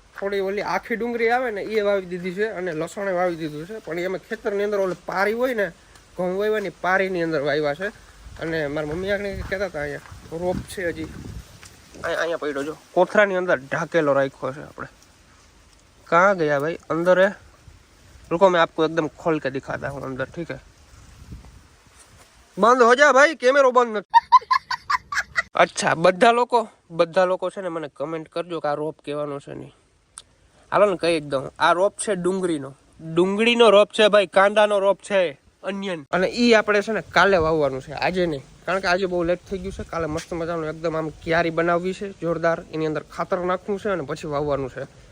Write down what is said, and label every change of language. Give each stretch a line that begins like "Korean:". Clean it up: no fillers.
Gujarati: થોડી ઓલી આખી ડુંગળી આવે ને એ વાવી દીધી છે અને લસણે વાવી દીધું છે. પણ એમાં ખેતરની અંદર ઓલી પારી હોય ને, ઘઉં વાવ્યાની પારીની અંદર વાવ્યા છે. અને મારા મમ્મી આગળ કહેતા હતા અહીંયા રોપ છે હજી અહીંયા પડ્યો જો કોથરાની અંદર ઢાકેલો રાખ્યો છે આપણે.
Hindi: कहाँ गया भाई अंदर है? रुको मैं आपको एकदम खोल के दिखाता हूँ अंदर, ठीक है? बंद हो जा भाई, कैमरो बंद નથી.
Gujarati: અચ્છા, બધા લોકો છે ને મને કમેન્ટ કરજો કે આ રોપ કહેવાનો છે નહીં. હાલો ને કહી દઉં, આ રોપ છે ડુંગળીનો રોપ છે ભાઈ, કાંદાનો રોપ છે, અનિયન. અને ઈ આપણે છે ને કાલે વાવવાનું છે, આજે નહીં. કારણ કે આજે બહુ લેટ થઈ ગયું છે. કાલે મસ્ત મજાનું એકદમ આમ ક્યારી બનાવવી છે જોરદાર, એની અંદર ખાતર નાખવું છે અને પછી વાવવાનું છે.